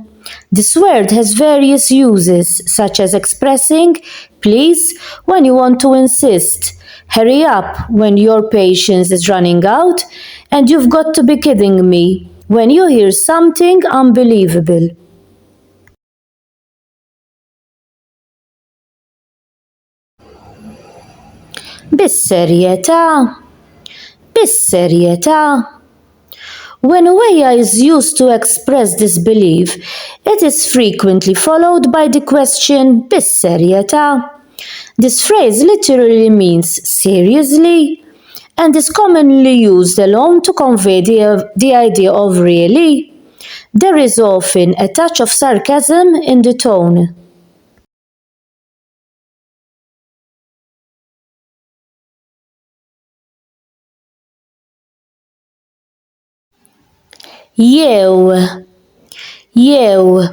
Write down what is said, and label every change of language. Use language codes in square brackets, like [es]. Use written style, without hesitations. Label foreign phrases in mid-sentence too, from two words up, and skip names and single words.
[en] This word has various uses, such as expressing please when you want to insist, hurry up when your patience is running out, and you've got to be kidding me when you hear something unbelievable. [mt] Bis-serjetà, bis-serjetà. [en] When Uweya is used to express disbelief, it is frequently followed by the question bis-serjetà. This phrase literally means seriously and is commonly used alone to convey the idea of really. There is often a touch of sarcasm in the tone. [mt] Jew, jew.